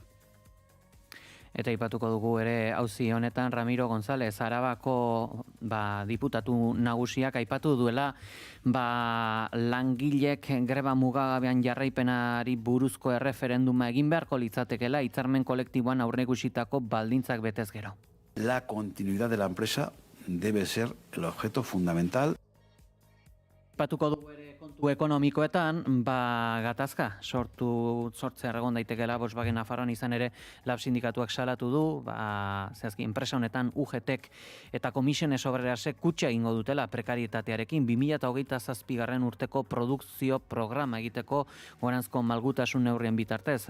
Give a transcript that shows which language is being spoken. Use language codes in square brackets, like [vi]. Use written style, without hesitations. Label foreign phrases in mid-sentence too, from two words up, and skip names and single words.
[eu] Eta aipatuko dugu ere auzi honetan Ramiro González Arabako diputatu nagusiak aipatu duela langilek greba mugagabean jarraipenari buruzko erreferenduma egin beharko litzatekela hitzarmen kolektiboan aurreikusitako baldintzak betez gero. [es] La continuidad de la empresa debe ser el objeto fundamental. [eu] Aipatuko dugu ere Kontu ekonomikoetan, gatazka sortzea egon daitekeela Volkswagen Nafarroan izan ere lab sindikatuak salatu du, zehazki enpresa honetan UGTek eta Comisiones Obrerasek kutxa egingo dutela prekarietatearekin 2027 urteko produkzio programa egiteko goranzko malgutasun neurrien bitartez.